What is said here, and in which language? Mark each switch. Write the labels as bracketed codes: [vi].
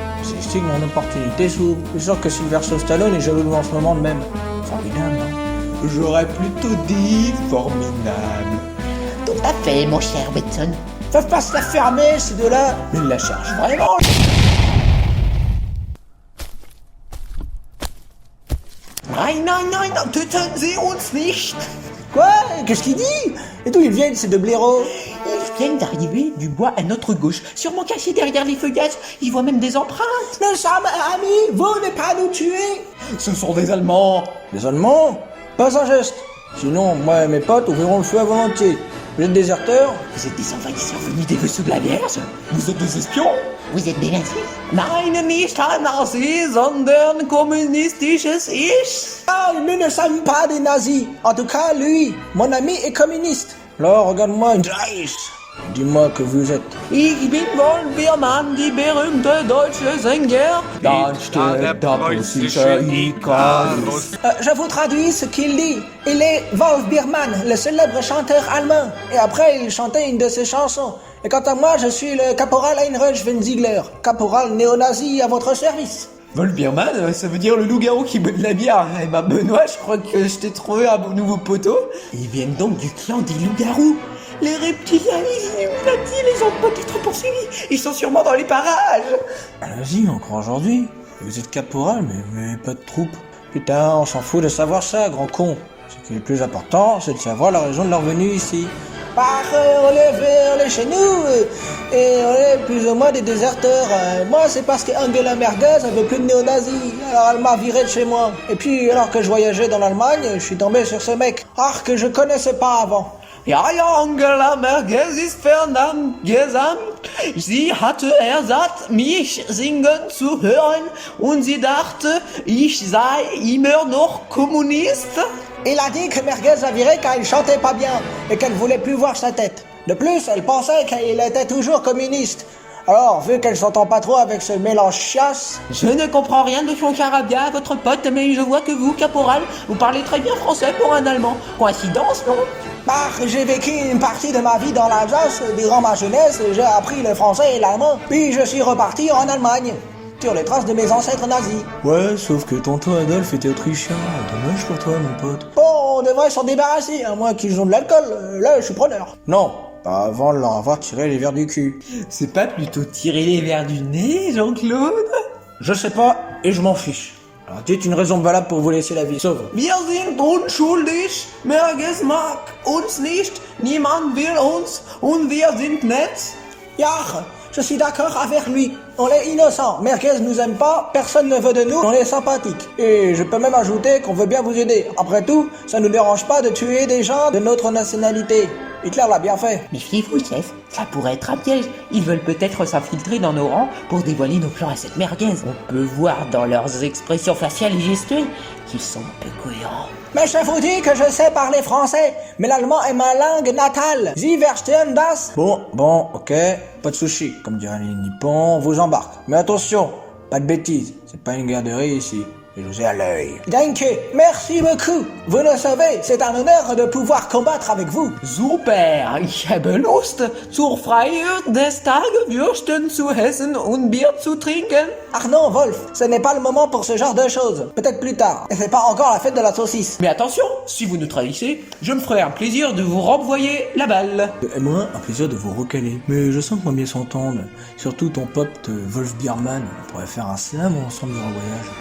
[fr] C'est ici que mon opportunité s'ouvre. Je suis sûr que Sylvester Stallone est jaloux de moi en ce moment de même. Formidable, hein? J'aurais plutôt dit formidable. Tout à fait, mon cher Watson. Peuvent pas se la fermer, ces deux-là. Ils la cherchent vraiment. [de] Nein, töten Sie uns nicht. [fr] Quoi? Qu'est-ce qu'il dit? Et d'où ils viennent, ces deux blaireaux? Ils viennent d'arriver du bois à notre gauche, sûrement cachés derrière les feuillages. Ils voient même des empreintes. Nous sommes amis, vous ne pas nous tuer. Ce sont des Allemands. Les Allemands? Pas un geste. Sinon, moi et mes potes ouvriront le feu à volonté. Vous êtes déserteurs? Vous êtes des envahisseurs venus des vaisseaux de la Vierge? Vous êtes des espions? Vous êtes des nazis? [de] Nein, nicht ein Nazi, sondern kommunistisches Ich. [fr] Ah, nous ne sommes pas des nazis. En tout cas, lui, mon ami est communiste. Alors, regarde-moi une Dreis. Dis-moi que vous êtes. [de] Ich bin Wolf-Biermann, die berühmte deutsche Sänger. Dann steht der preußische Icarus. [fr] Je vous traduis ce qu'il dit. Il est Wolf Biermann, le célèbre chanteur allemand. Et après, il chantait une de ses chansons. Et quant à moi, je suis le caporal Heinrich Wenzigler, caporal néo-nazi à votre service. Wolf-Biermann, ça veut dire le loup-garou qui boit de la bière. Eh ben Benoît, je crois que je t'ai trouvé un nouveau poteau. Ils viennent donc du clan des loups-garous. Les reptiliens, les Illuminati, les ont peut-être poursuivis. Ils sont sûrement dans les parages. Allez-y, encore aujourd'hui. Vous êtes caporal, mais pas de troupe. Putain, on s'en fout de savoir ça, grand con. Ce qui est le plus important, c'est de savoir la raison de leur venue ici. On est chez nous, et on est plus ou moins des déserteurs. Moi, c'est parce que Angela Merguez ne veut plus de néo-nazis, alors elle m'a viré de chez moi. Et puis, alors que je voyageais dans l'Allemagne, je suis tombé sur ce mec, que je connaissais pas avant. [de] Ja, Angela Merkel ist Fernandes. Sie hatte ersatz, mich singen zu hören und sie dachte, ich sei immer noch Kommuniste. [fr] Il a dit que Merguez a viré car il chantait pas bien et qu'elle voulait plus voir sa tête. De plus, elle pensait qu'il était toujours communiste. Alors, vu qu'elle s'entend pas trop avec ce mélange chiasse, Je ne comprends rien de son charabia, votre pote, mais je vois que vous, caporal, vous parlez très bien français pour un Allemand. Coïncidence, non? bah, j'ai vécu une partie de ma vie dans l'Alsace durant ma jeunesse, j'ai appris le français et l'allemand, puis je suis reparti en Allemagne, sur les traces de mes ancêtres nazis. Ouais, sauf que tonton Adolphe était autrichien. Dommage pour toi, mon pote. Bon, on devrait s'en débarrasser, à moins qu'ils ont de l'alcool, là je suis preneur. Non, pas avant de leur avoir tiré les verres du cul. C'est pas plutôt tirer les verres du nez, Jean-Claude? Je sais pas, et je m'en fiche. Alors dites une raison valable pour vous laisser la vie sauve. [de] Wir sind unschuldig, Merguez mag uns nicht, niemand will uns und wir sind nett. [fr] Yah, je suis d'accord avec lui. On est innocent. Merguez nous aime pas, personne ne veut de nous, on est sympathique. Et je peux même ajouter qu'on veut bien vous aider. Après tout, ça nous dérange pas de tuer des gens de notre nationalité. Hitler l'a bien fait. Méfiez-vous, chef. Ça pourrait être un piège. Ils veulent peut-être s'infiltrer dans nos rangs pour dévoiler nos plans à cette merguez. On peut voir dans leurs expressions faciales et gestuelles qu'ils sont peu cohérents. Mais je vous dis que je sais parler français, mais l'allemand est ma langue natale. [de] Sie verstehen das? [fr] Bon, ok, pas de sushi, comme dirait les Nippons, on vous embarque. Mais attention, pas de bêtises, c'est pas une garderie ici, et je vous ai à l'œil. [de] Danke, [fr] merci beaucoup. Vous le savez, c'est un honneur de pouvoir combattre avec vous. [de] Super, ich habe Lust, zur Feier des Tageswürsten zu essen und Bier zu trinken. [fr] Ah non, Wolf, ce n'est pas le moment pour ce genre de choses. Peut-être plus tard. Et c'est pas encore la fête de la saucisse. Mais attention, si vous nous trahissez, je me ferai un plaisir de vous renvoyer la balle. Et moi, un plaisir de vous recaler. Mais je sens qu'on va bien s'entendre. Surtout ton pote Wolf Biermann. On pourrait faire un slam ensemble durant le voyage.